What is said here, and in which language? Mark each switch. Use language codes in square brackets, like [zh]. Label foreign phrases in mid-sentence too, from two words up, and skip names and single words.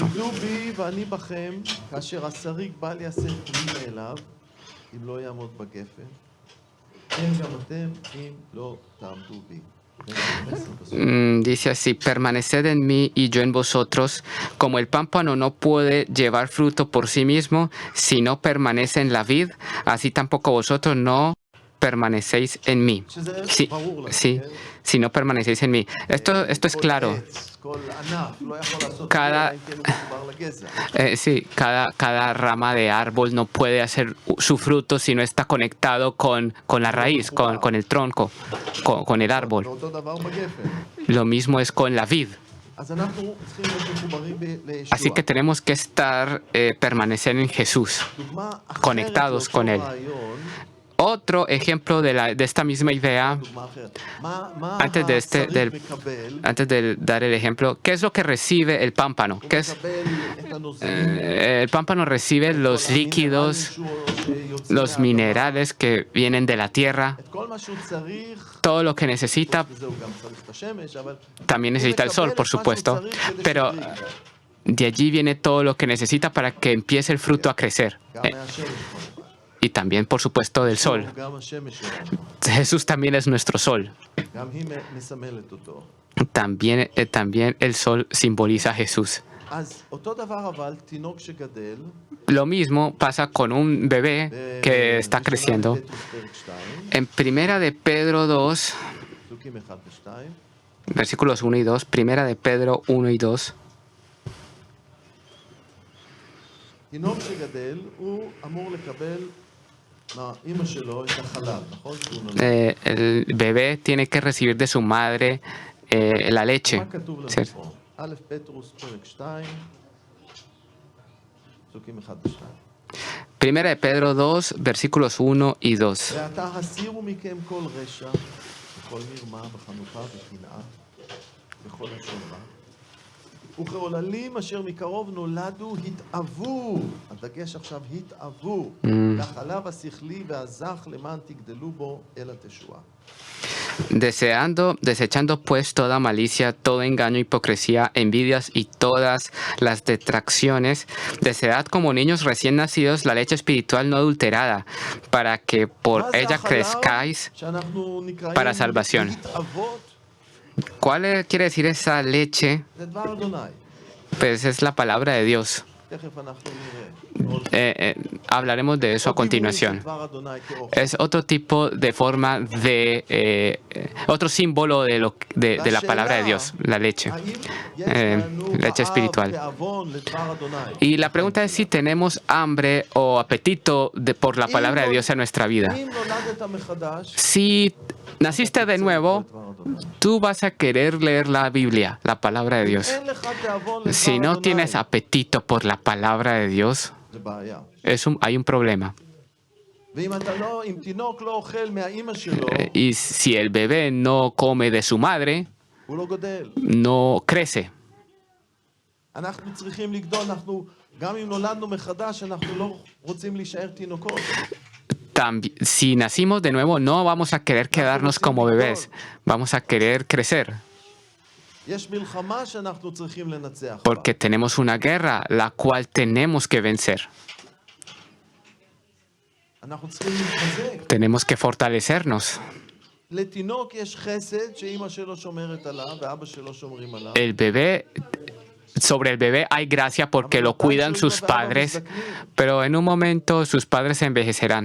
[he] עמדו בי ואני בכם, כאשר השריג בא לייסד פרי מאליו, אם לא יעמוד בגפן, כן גם אתם, אם לא תעמדו בי. [es] Dice así, permaneced en mí y yo en vosotros, como el pámpano no puede llevar fruto por sí mismo si no permanece en la vid, así tampoco vosotros no permanecéis en mí. [he] שזה [es] Sí, [he] ברור לנו, [es] sí, [he] כן? [es] si no permanecéis en mí. Esto es [he] כל [es] claro. [he] עץ, כל ענף לא יכול לעשות את זה, [es] Cada- [he] אלא אם כן הוא מחובר לגזע. [es] Sí, cada rama de árbol no puede hacer su fruto si no está conectado con la raíz, con el tronco, con el árbol. [he] ואותו דבר בגפן. [es] Lo mismo es con la vid. [he] אז אנחנו צריכים להיות מחוברים [es] Así [he] לישוע. [es] que tenemos que estar, permanecer en Jesús. [he] דוגמה אחרת [es] conectados con [he] לאותו [es] él. [he] רעיון, [es] Otro ejemplo de esta misma idea, [he] דוגמה אחרת. מה [es] antes de [he] השריג מקבל? [es] antes de dar el ejemplo, ¿qué es lo que recibe el pámpano? [he] הוא [es] ¿Qué es? [he] מקבל את הנוזלים, [es] El pámpano recibe los [he] כל המינרלים [es] líquidos, [he] שיוצאים [es] los [he] מהאדמה, [es] minerales que vienen de la tierra, [he] את כל מה שהוא צריך, [es] todo lo que necesita. [he] וזה הוא גם צריך את השמש, אבל [es] También [he] הוא [es] necesita el sol, [he] מקבל [es] por [he] את מה שהוא [es] supuesto, [he] צריך כדי [es] pero [he] שיבריג. [es] de allí viene todo lo que necesita para que empiece el fruto a crecer. [he] גם מהשמש כמובן. [es] Y también, por supuesto, del sol. [he] גם השמש שלנו, [es] Jesús también es nuestro sol. [he] גם היא מסמלת אותו. [es] También el sol simboliza a Jesús. [he] אז אותו דבר אבל תינוק שגדל, [es] Lo mismo pasa con un bebé que está creciendo. [he] בפטרוס פרק 2, [es] En Primera de Pedro 2, [he] פסוקים 1 ו-2, [es] versículos 1 y 2, Primera de Pedro 1 y 2, [he] תינוק שגדל הוא אמור לקבל מהאימא שלו את החלב, נכון? שהוא נולד. [es] el bebé tiene que recibir de su madre la leche. [he] מה כתוב לנו [es] ¿cierto? [he] פה? א' פטרוס פרק 2, פסוקים 1 ו-2. [es] Primera de Pedro 2, versículos 1 y 2. [he] ועתה הסירו מכם כל רשע, וכל מרמה וחנופה וקנאה, וכל לשון רע. וכעוללים אשר מקרוב נולדו, התאוו, הדגש עכשיו, התאוו, לחלב השכלי והזך למען תגדלו בו אל התשועה. [es] Desechando pues toda malicia, todo engaño, hipocresía, envidias y todas las detracciones, desead como niños recién nacidos la leche espiritual no adulterada, para que por [he] מה זה [es] ella [he] החלב [es] crezcáis. [he] שאנחנו נקראים [es] para salvación. [he] להתאבות? [es] ¿Cuál quiere decir esa leche? [he] זה דבר אדוני. [es] Pues es la palabra de Dios. [he] תכף אנחנו נראה. [es] Hablaremos de eso a [he] עוד דימוי של [es] continuación. [he] דבר אדוני כאוכל. [es] Es otro tipo de forma de otro símbolo de la palabra de Dios, la leche. [he] האם יש לנו [es] leche [he] רעב, [es] espiritual. [he] תיאבון לדבר אדוני? [es] Y la pregunta es si tenemos hambre o apetito por la palabra de Dios en nuestra vida. [he] אם נולדת מחדש, [es] Si naciste de nuevo, [he] לדבר אדוני. [es] tú vas a querer leer la Biblia, la palabra de Dios. [he] אין לך תיאבון לדבר [es] Si no [he] אדוני. [es] tienes apetito por la palabra de Dios, [he] זה בעיה. [es] hay un problema. [he] ואם תינוק לא אוכל מהאימא שלו, [es] Y si el bebé no come de su madre, [he] הוא לא גדל. [es] no crece. [he] אנחנו צריכים לגדול, גם אם נולדנו מחדש, אנחנו לא רוצים להישאר תינוקות. [es] Si nacimos de nuevo, no vamos a querer quedarnos como bebés, vamos a querer crecer, [he] יש מלחמה שאנחנו צריכים לנצח בה. [es] porque tenemos una guerra la cual tenemos que vencer. [he] אנחנו צריכים להתחזק. [es] Tenemos que fortalecernos. [he] לתינוק יש חסד שאימא שלו שומרת עליו ואבא שלו שומרים עליו. [es] Sobre el bebé hay gracia porque lo cuidan sus padres, pero en un momento sus padres se envejecerán